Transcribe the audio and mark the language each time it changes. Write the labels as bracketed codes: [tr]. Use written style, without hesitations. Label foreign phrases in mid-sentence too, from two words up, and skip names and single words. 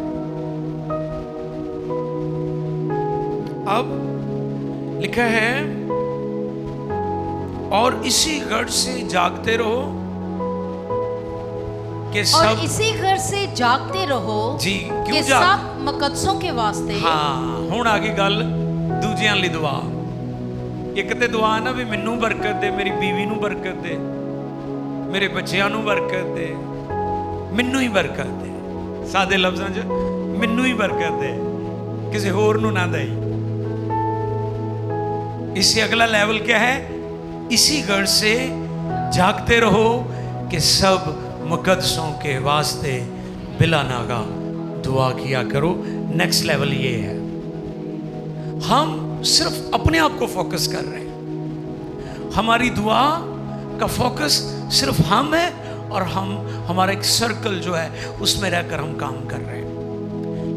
[ur] اب لکھا ہے اور اسی غرض سے جاگتے رہو کہ سب، اور اسی غرض سے جاگتے رہو جی کہ سب مقدسوں کے واسطے۔ [pa] ہاں ہن آ گئی گل دوجیاں لئی دعا۔ ایک تے دعا نا بھی مینوں برکت دے، میری بیوی نوں برکت دے، میرے بچیاں نوں برکت دے، مینوں ہی برکت دے، سادے لفظاں چ مینوں ہی برکت دے، کسی ہور نوں نہ دے۔ [ur] اس سے اگلا لیول کیا ہے؟ اسی غرض سے جاگتے رہو کہ سب مقدسوں کے واسطے بلا ناغہ دعا کیا کرو۔ [en] next level [ur] یہ ہے، ہم صرف اپنے آپ کو فوکس کر رہے ہیں، ہماری دعا کا فوکس صرف ہم ہے، اور ہمارا ایک سرکل جو ہے اس میں رہ کر ہم کام کر رہے ہیں۔